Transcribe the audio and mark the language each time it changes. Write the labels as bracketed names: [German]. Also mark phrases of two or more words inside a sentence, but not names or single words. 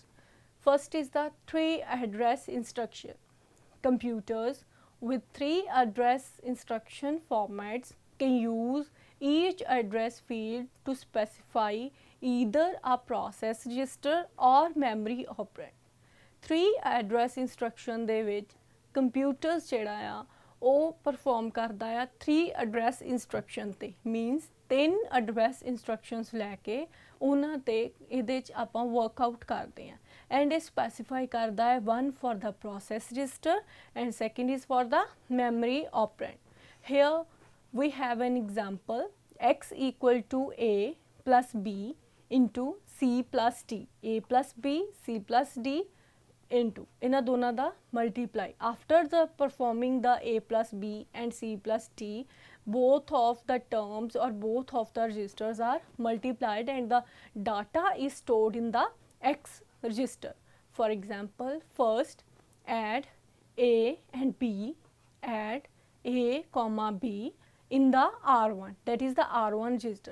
[English] First is the 3 address instruction. Computers with 3 address instruction formats can use each address field to specify either a process register or memory operand. 3 address instruction [Punjabi] ਦੇ ਵਿੱਚ [English] computers [Punjabi] ਜਿਹੜਾ ਆ ਉਹ [English] perform [Punjabi] ਕਰਦਾ ਆ [English] 3 address instruction ਤੇ, means 3 address instructions [Punjabi] ਲੈ ਕੇ ਉਹਨਾਂ ਤੇ ਇਹਦੇ 'ਚ ਆਪਾਂ [English] workout [Punjabi] ਕਰਦੇ ਆ, [English] and ਇਹ specify [Punjabi] ਕਰਦਾ ਹੈ [English] one for the process register and second is for the memory operand. Here we have an example, x equal to a plus b into c plus d, a plus b c plus d into [Punjabi] ਇਹਨਾਂ ਦੋਨਾਂ ਦਾ [English] multiply. After the performing the a plus b and c plus d, both of the terms or both of the registers are multiplied and the data is stored in the x register. For example, first add a and b, add a comma b in the R1, that is the R1 register.